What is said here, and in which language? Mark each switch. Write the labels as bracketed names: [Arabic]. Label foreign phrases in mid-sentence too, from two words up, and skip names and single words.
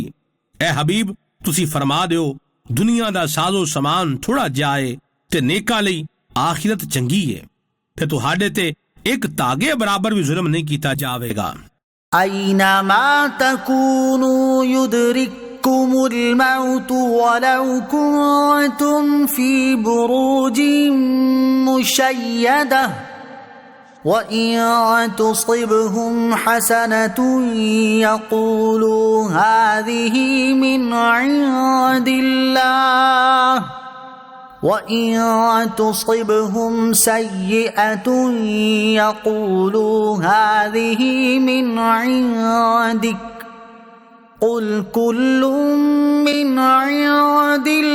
[Punjabi] ਐ ਹਬੀਬ ਤੁਸੀਂ ਫਰਮਾ ਦਿਓ ਦੁਨੀਆ ਦਾ ਸਾਜ਼ੋ ਸਮਾਨ ਥੋੜਾ ਜਾਏ ਤੇ ਨੇਕਾਂ ਲਈ ਆਖਿਰਤ ਚੰਗੀ ਹੈ, ਤੇ ਤੁਹਾਡੇ ਤੇ ਇੱਕ ਧਾਗੇ ਬਰਾਬਰ ਵੀ ਜ਼ੁਲਮ ਨਹੀਂ ਕੀਤਾ ਜਾਵੇਗਾ। [Arabic] أينما تكونوا يدرككم الموت ولو كنتم في بروج مشيدة وإن تصبهم حسنة يقولوا هذه من عند الله وإن تصبهم سيئة يقولوا هذه من عندك قل كل من عند